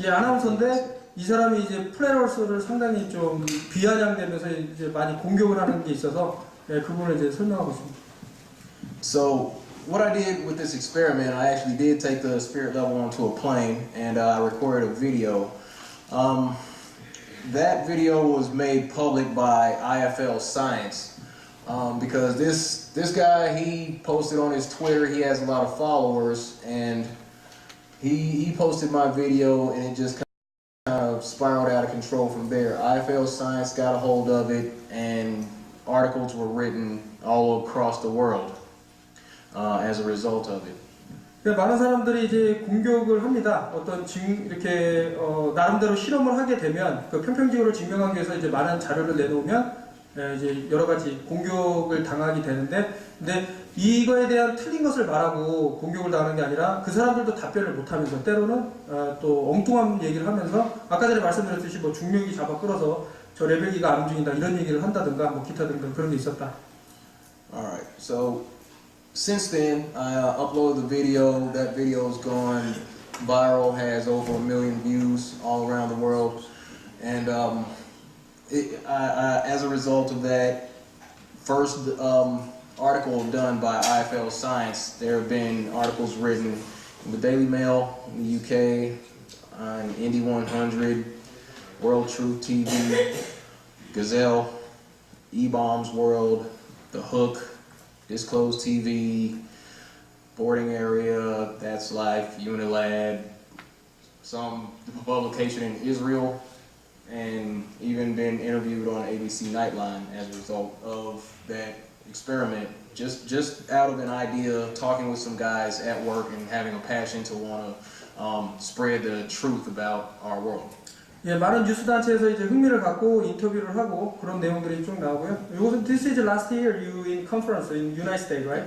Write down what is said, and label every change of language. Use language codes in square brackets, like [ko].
[ko] 예, 아나운서인데 이 사람이 이제 플랫어스를 상당히 좀 비아냥대면서 이제 많이 공격을 하는 게 있어서 그 부분을 이제 설명하고 있습니다. [en] So what I did with this experiment, I actually did take the spirit level onto a plane, and I recorded a video. That video was made public by IFL Science because this guy, he posted on his Twitter, he has a lot of followers, and he posted my video, and it just kind of spiraled out of control from there. IFL Science got a hold of it, and articles were written all across the world as a result of it. [ko] 많은 사람들이 이제 공격을 합니다. 이렇게 나름대로 실험을 하게 되면 그 평평지구를 증명하기 위해서 이제 많은 자료를 내놓으면 이제 여러 가지 공격을 당하게 되는데, 근데 이거에 대한 틀린 것을 말하고 공격을 당하는 게 아니라 그 사람들도 답변을 못하면서 때로는 또 엉뚱한 얘기를 하면서 아까 전에 말씀드렸듯이 중력이 잡아 끌어서 저 레벨기가 안 움직인다 이런 얘기를 한다든가 기타 등등 그런 게 있었다. [en] Alright, so since then, I uploaded the video. That video's gone viral, has over 1 million views all around the world. And as a result of that first article done by IFL Science, there have been articles written in the Daily Mail in the UK, on Indy 100, World Truth TV, Gazelle, E-Bombs World, The Hook, Disclosed TV, Boarding Area, That's Life, Unilad, some publication in Israel, and even been interviewed on ABC Nightline as a result of that experiment. Just out of an idea, talking with some guys at work and having a passion to want to spread the truth about our world. [ko] 예, 많은 뉴스 단체에서 이제 흥미를 갖고 인터뷰를 하고 그런 내용들이 쭉 나오고요. 이것은 [en] this is last year you in conference in United States, right?